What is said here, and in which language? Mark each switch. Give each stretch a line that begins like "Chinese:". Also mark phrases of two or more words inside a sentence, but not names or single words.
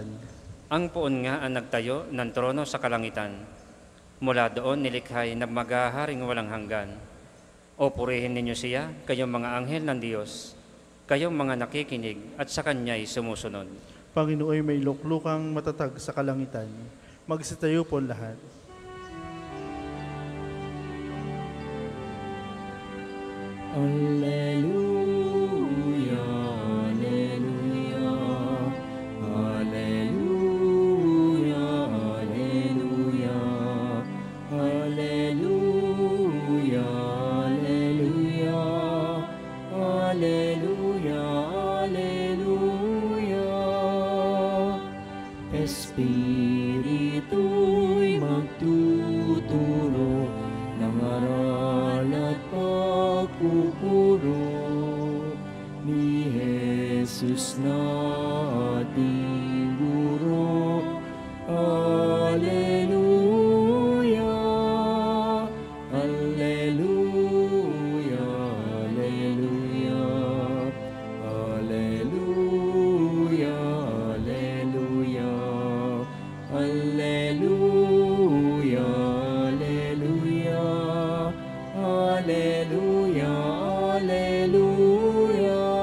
Filipino: Ang puon nga ang nagtayo ng trono sa kalangitan. Mula doon nilikhay na maghaharing walang hanggan. O purihin ninyo siya, kayong mga anghel ng Diyos, kayong mga nakikinig at sa Kanya'y sumusunod. Panginoon may luklukang matatag sa kalangitan. Magsitayo po lahat.
Latin: Alleluia, alleluia, alleluia, alleluia, alleluia, alleluia, alleluia, alleluia.
Filipino: Espiritu'y magtuturo ng aral at pagpupuro ni Jesus na ating guro.
Latin: Alleluia, alleluia, alleluia, alleluia, alleluia, alleluia, alleluia, alleluia, alleluia.